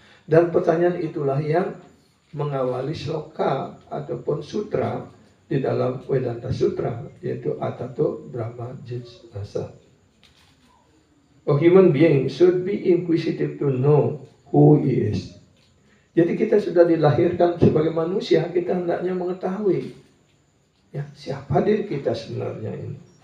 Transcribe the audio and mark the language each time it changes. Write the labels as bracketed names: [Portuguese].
[Indonesian] Dan pertanyaan itulah yang mengawali sloka ataupun sutra di dalam Vedanta Sutra, yaitu Atato Brahmajinasa. [English] A human being should be inquisitive to know who he is. [Indonesian] Jadi kita sudah dilahirkan sebagai manusia, kita hendaknya mengetahui ya, siapa diri kita sebenarnya ini.